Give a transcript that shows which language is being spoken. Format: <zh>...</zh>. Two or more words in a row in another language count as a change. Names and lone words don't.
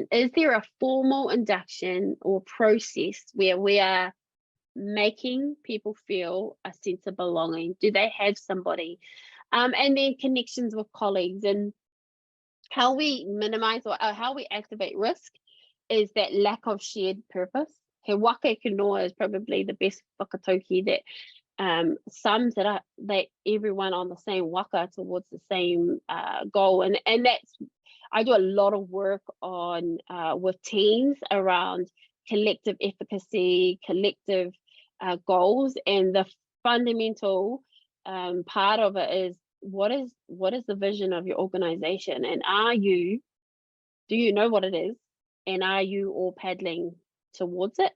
<en>Is there a formal induction or process where we are making people feel a sense of belonging? Do they have somebody? And then connections with colleagues, and how we minimize or how we activate risk is that lack of shared purpose.</en> <mi>He waka ke noa</mi> <en>is probably the best whakatauki that sums it up, that everyone on the same waka towards the same goal. And that's, I do a lot of work on with teams around collective efficacy, collective goals, and the fundamental part of it is what is the vision of your organization, and do you know what it is, and are you all paddling towards it?</en>